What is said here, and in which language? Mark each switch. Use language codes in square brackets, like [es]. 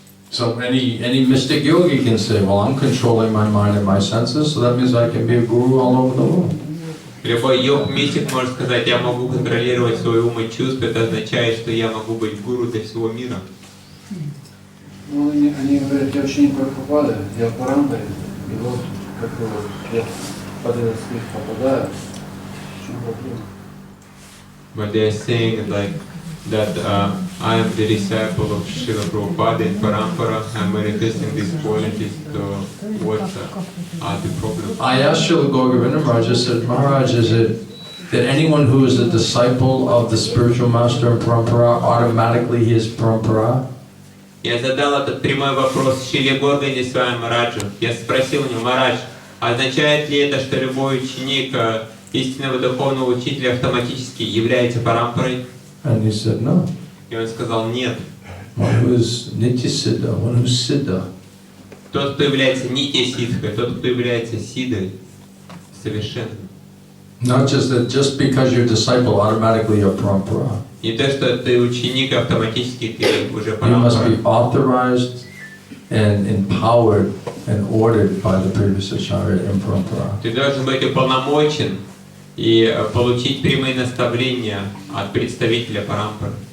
[en] So any mystic yogi can say, well, I'm controlling my mind and my senses, so that means I can be a guru all over the world. [ru] Любой йог-мистик может сказать, я могу контролировать свой ум и чувства, это означает, что я могу быть гуру для всего мира. Ну, они говорят, я ученик Прабхупады, я в парампаре, и вот как я под этот свет попадаю, в чем проблема? [en] But they are saying like that I am the disciple of Srila Prabhupada in Parampara, I am manifesting these qualities, so what are the problems? I asked Srila Govinda Maharaj, I said, Maharaj, is it that anyone who is a disciple of the spiritual master in Parampara, automatically he is Parampara? [ru] Я задал этот прямой вопрос Шриле Горганде Свами Мараджу. Я спросил у него, Марадж, означает ли это, что любой ученик истинного духовного учителя автоматически является парампарой? [en] And he said, no. [ru] И он сказал, нет. [en] One who is Nitya Siddha, one who is Siddha. [ru] Тот, кто является Нитья Сиддхой, тот, кто является Сидой, совершенным. [en] Not just that just because you're a disciple, automatically you're Parampara. [ru] Не то, что ты ученик, автоматически ты уже [en] You must [ru] парампара. [en] be authorized and empowered and ordered by the previous acharya in Parampara. [ru] Ты должен быть уполномочен и получить прямые наставления от представителя парампары.